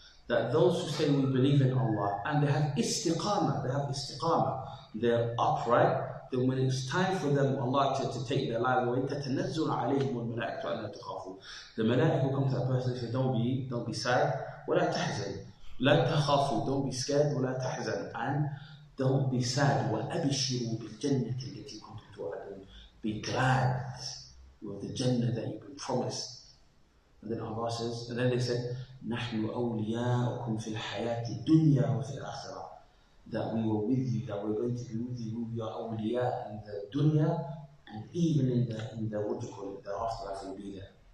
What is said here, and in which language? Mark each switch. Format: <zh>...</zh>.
<en>That those who say we believe in Allah and they have istiqamah, they're upright, then when it's time for them, Allah to take their lives away,</en> <ar>تَتَنَزُّلُ عَلَيْهِمُ الْمَلَائِكَةُ أَلَّا تَخَافُوا.</ar> <en>The malaika will come to that person and say, don't be sad,</en> <ar>وَلَا تَحْزَنْ. لَا تَخَافُوا,</ar> <en>don't be scared,</en> <ar>وَلَا تَحْزَنْ.</ar> <en>And don't be sad,</en> <ar>وَأَبِشِّرُوا بِالْجَنَّةِ الَّتِي كُنْتُمْ تُوعَدُونَ.</ar> <en>Be glad with the Jannah that you've been promised. And then Allah says, and then they said,</en> <ar>نَحْنُ أَوْلِيَاؤُكُمْ فِي الْحَيَاةِ الدُّنْيَا وَفِي الْآخِرَةِ.</ar> <en>That we were with you, that we're going to be with you, we are awliya in the dunya, and even in the what do you call it, the afterlife will be there.</en>